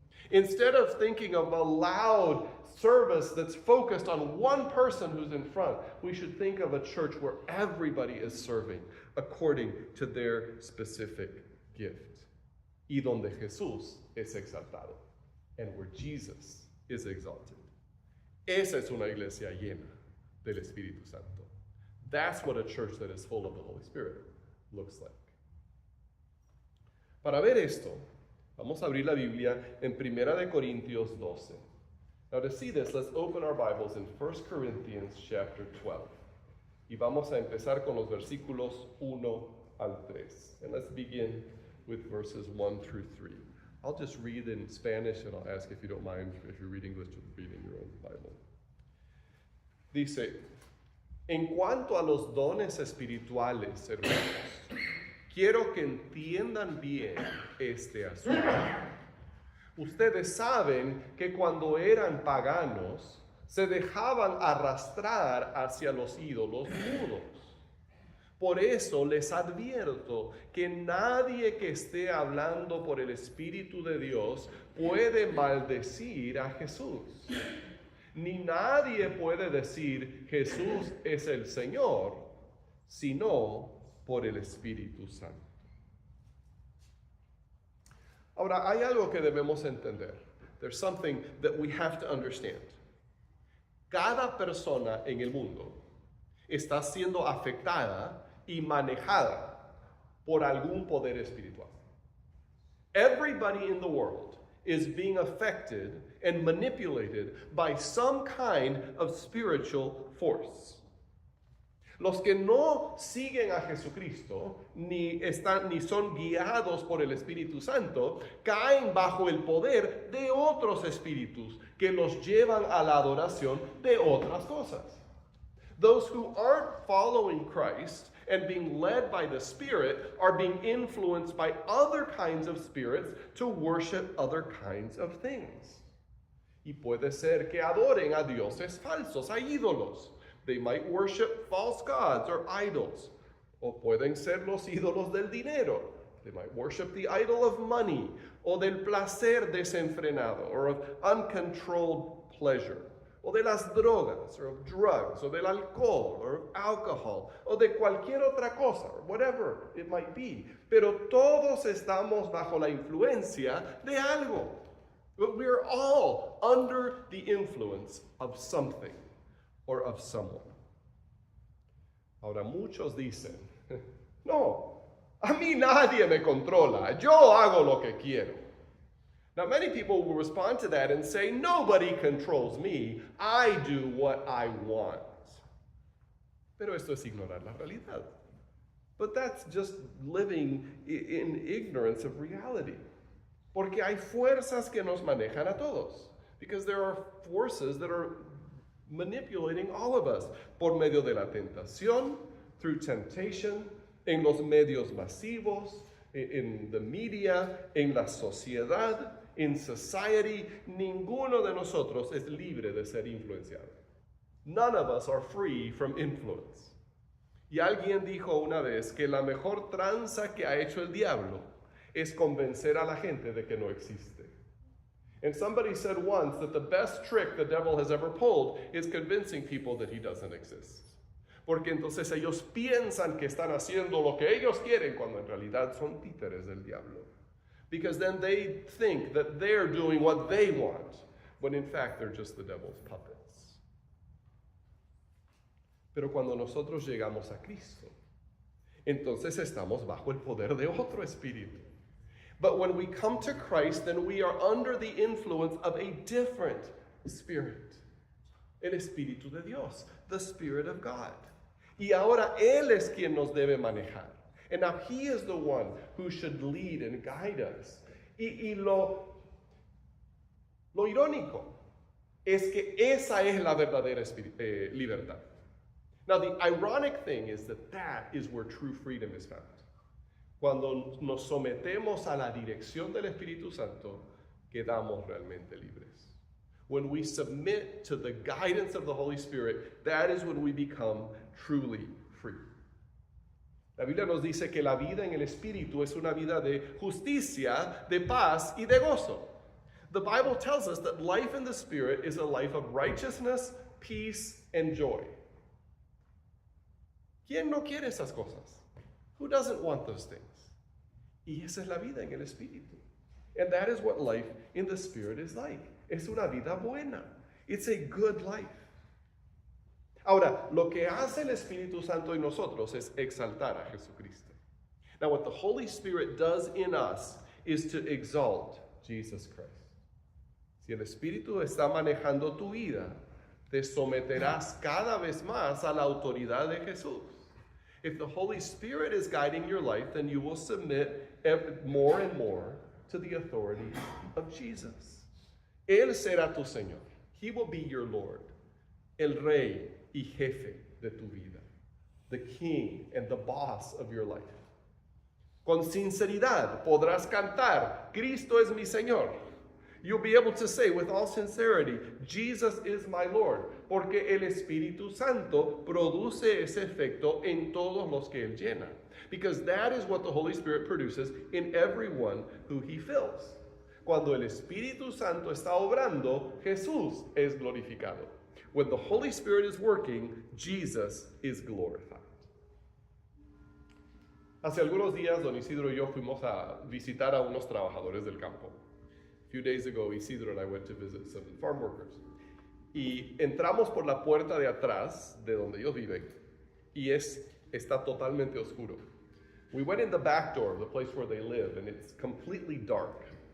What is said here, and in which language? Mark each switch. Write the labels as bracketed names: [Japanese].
[English] Instead of thinking of a loud service that's focused on one person who's in front, we should think of a church where everybody is serving according to their specific gift. [Spanish] Y donde Jesús es exaltado. [English] And where Jesus is exalted. [Spanish] Esa es una iglesia llena del Espíritu Santo. [English] That's what a church that is full of the Holy Spirit looks like. [Spanish] Para ver esto, vamos a abrir la Biblia en 1 de Corintios 12. [English] Now to see this, let's open our Bibles in 1 Corinthians chapter 12. [Spanish] Y vamos a empezar con los versículos 1 al 3. [English] And let's begin with verses 1 through 3. I'll just read in Spanish, and I'll ask if you don't mind, if you read English, to read in your own Bible. [Spanish] Dice, en cuanto a los dones espirituales, hermanos, quiero que entiendan bien este asunto. Ustedes saben que cuando eran paganos, se dejaban arrastrar hacia los ídolos mudos. Por eso les advierto que nadie que esté hablando por el Espíritu de Dios puede maldecir a Jesús. Ni nadie puede decir Jesús es el Señor, sino por el Espíritu Santo. Ahora, hay algo que debemos entender. [English] There's something that we have to understand. [Spanish] Cada persona en el mundo está siendo afectada y manejada por algún poder espiritual. [English] Everybody in the world is being affected and manipulated by some kind of spiritual force. [Spanish] Los que no siguen a Jesucristo ni son guiados por el Espíritu Santo caen bajo el poder de otros espíritus que los llevan a la adoración de otras cosas. [English] Those who aren't following Christ and being led by the Spirit are being influenced by other kinds of spirits to worship other kinds of things. [Spanish] Y puede ser que adoren a dioses falsos, a ídolos. [English] They might worship false gods or idols. [Spanish] O pueden ser los ídolos del dinero. [English] They might worship the idol of money, [Spanish] o del placer desenfrenado, [English] or of uncontrolled pleasure, [Spanish] o de las drogas, [English] or of drugs, [Spanish] o del alcohol, [English] or of alcohol, [Spanish] o de cualquier otra cosa, [English] or whatever it might be. [Spanish] Pero todos estamos bajo la influencia de algo. [English] But we are all under the influence of something or of someone. [Spanish] Ahora, muchos dicen, no, a mí nadie me controla, yo hago lo que quiero. [English] Now, many people will respond to that and say, nobody controls me, I do what I want. [Spanish] Pero esto es ignorar la realidad. [English] But that's just living in ignorance of reality. [Spanish] Porque hay fuerzas que nos manejan a todos. [English] Because there are forces that are manipulating all of us [Spanish] por medio de la tentación, [English] through temptation, [Spanish] en los medios masivos, [English] in the media, [Spanish] en la sociedad, [English] in society. [Spanish] Ninguno de nosotros es libre de ser influenciado. [English] None of us are free from influence. [Spanish] Y alguien dijo una vez que la mejor tranza que ha hecho el diablo es convencer a la gente de que no existe. [English] And somebody said once that the best trick the devil has ever pulled is convincing people that he doesn't exist. [Spanish] Porque entonces ellos piensan que están haciendo lo que ellos quieren cuando en realidad son títeres del diablo. [English] Because then they think that they're doing what they want, when in fact they're just the devil's puppets. [Spanish] Pero cuando nosotros llegamos a Cristo, entonces estamos bajo el poder de otro espíritu. [English] But when we come to Christ, then we are under the influence of a different spirit. [Spanish] El Espíritu de Dios, [English] the Spirit of God. [Spanish] Y ahora Él es quien nos debe manejar. [English] And now He is the one who should lead and guide us. [Spanish] Y lo irónico es que esa es la verdadera libertad. [English] Now, the ironic thing is that is where true freedom is found. [Spanish] Cuando nos sometemos a la dirección del Espíritu Santo, quedamos realmente libres. [English] When we submit to the guidance of the Holy Spirit, that is when we become truly free. [Spanish] La Biblia nos dice que la vida en el Espíritu es una vida de justicia, de paz y de gozo. [English] The Bible tells us that life in the Spirit is a life of righteousness, peace, and joy. [Spanish] ¿Quién no quiere esas cosas? [English] Who doesn't want those things? [Spanish] Y esa es la vida en el Espíritu. [English] And that is what life in the Spirit is like. [Spanish] Es una vida buena. [English] It's a good life. [Spanish] Ahora, lo que hace el Espíritu Santo en nosotros es exaltar a Jesucristo. [English] Now, what the Holy Spirit does in us is to exalt Jesus Christ. [Spanish] Si el Espíritu está manejando tu vida, te someterás cada vez más a la autoridad de Jesús. [English] If the Holy Spirit is guiding your life, then you will submit more and more to the authority of Jesus. [Spanish] Él será tu Señor. [English] He will be your Lord, [Spanish] el Rey y Jefe de tu vida, [English] the King and the boss of your life. [Spanish] Con sinceridad podrás cantar, Cristo es mi Señor. [English] You'll be able to say with all sincerity, Jesus is my Lord, [Spanish] porque el Espíritu Santo produce ese efecto en todos los que Él llena. [English] Because that is what the Holy Spirit produces in everyone who He fills. [Spanish] Cuando el Espíritu Santo está obrando, Jesús es glorificado. [English] When the Holy Spirit is working, Jesus is glorified. [Spanish] Hace algunos días, don Isidro y yo fuimos a visitar a unos trabajadores del campo. [English] A few days ago, Isidro and I went to visit some farm workers. [Spanish] Y entramos por la puerta de atrás de donde ellos viven y está totalmente oscuro. [English] We went in the back door of the place where they live and it's completely dark.